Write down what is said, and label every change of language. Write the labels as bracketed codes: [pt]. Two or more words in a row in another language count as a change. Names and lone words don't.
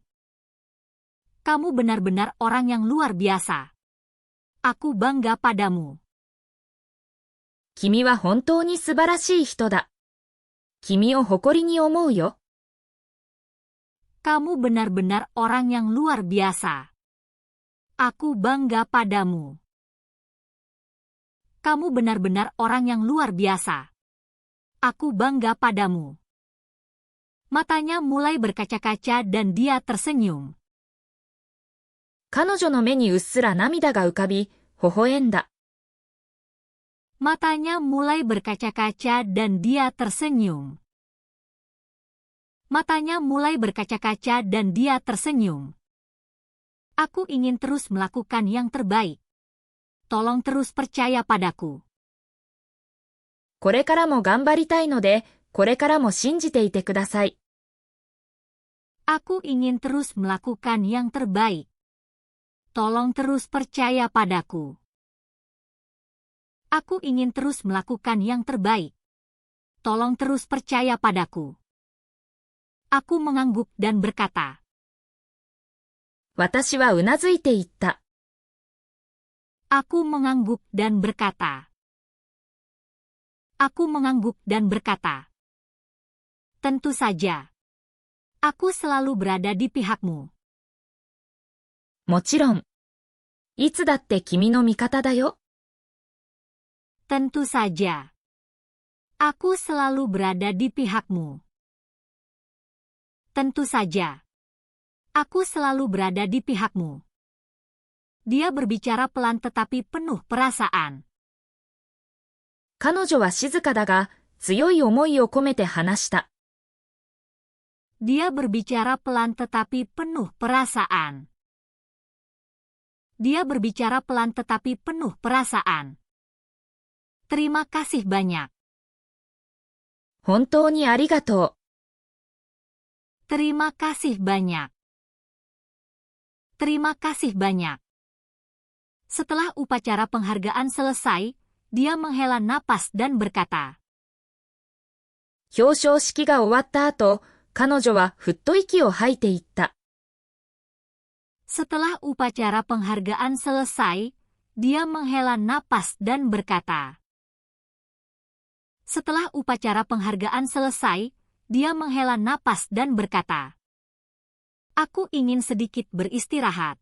[id] Kamu benar-benar orang yang luar biasa. Aku bangga padamu. [ja] 君は本当に素晴らしい人だ。君を誇りに思うよ。 [id] Kamu benar-benar orang yang luar biasa. Aku bangga padamu. Kamu benar-benar orang yang luar biasa. Aku bangga padamu. Matanya mulai berkaca-kaca dan dia tersenyum. [ja] 彼女の目にうっすら涙が浮かび、微笑んだ。 [id] Matanya mulai berkaca-kaca dan dia tersenyum. Matanya mulai berkaca-kaca dan dia tersenyum. Aku ingin terus melakukan yang terbaik. Tolong terus percaya padaku. [ja] これからも頑張りたいので、これからも信じていてください。 [id] Aku ingin terus melakukan yang terbaik. Tolong terus percaya padaku. Aku ingin terus melakukan yang terbaik. Tolong terus percaya padaku. Aku mengangguk dan berkata. [ja] 私はうなずいていった。 [id] Aku mengangguk dan berkata. Aku mengangguk dan berkata. Tentu saja. Aku selalu berada di pihakmu. [ja] もちろん。いつだって君の味方だよ。 [id] Tentu saja. Aku selalu berada di pihakmu. Tentu saja. Aku selalu berada di pihakmu. Dia berbicara pelan tetapi penuh perasaan. [ja] 彼女は静かだが、強い思いを込めて話した。 [id] Dia berbicara pelan tetapi penuh perasaan. Dia berbicara pelan tetapi penuh perasaan. Terima kasih banyak. [ja] 本当にありがとう。 [id] Terima kasih banyak. Terima kasih banyak. Setelah upacara penghargaan selesai, dia menghela napas dan berkata, [ja] 表彰式が終わった後、彼女はふっと息を吐いていった。 [id] Setelah upacara penghargaan selesai, dia menghela napas dan berkata. Setelah upacara penghargaan selesai, dia menghela napas dan berkata, Aku ingin sedikit beristirahat.